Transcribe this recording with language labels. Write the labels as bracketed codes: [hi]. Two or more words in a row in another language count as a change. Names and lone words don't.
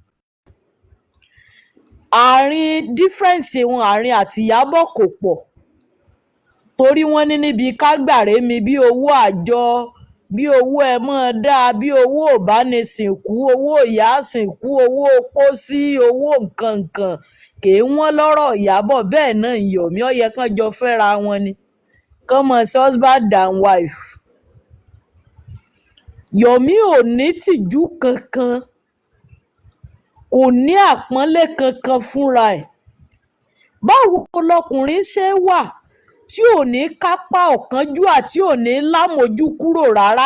[yo] àárín dífẹ́ǹsì wọn àárín àti Ìyábọ̀ kò pọ̀ torí wọ́n ní níbi kágbàrẹ́ mi bí owó àjọ bí owó ẹ mọ́ dáa bí owó ìbánisìnkú owó ìyá sìnkú owó pósí owó nǹkan kèé wọ́n lọ́rọ̀ Ìyábọ̀ bẹ́ẹ̀ náà Yomi ó yẹ kán jọ fẹ́ra wọn ni kán mọ̀ sí [en] husband and wife [yo] Yomi ò ní tìjú kankan kò ní àpọ́nlé kankan fúnra ẹ̀ báwo lọkùnrin ṣe wà tí ò ní kápá ọ̀kánjúà tí ò ní lámòjú kúrò rárá?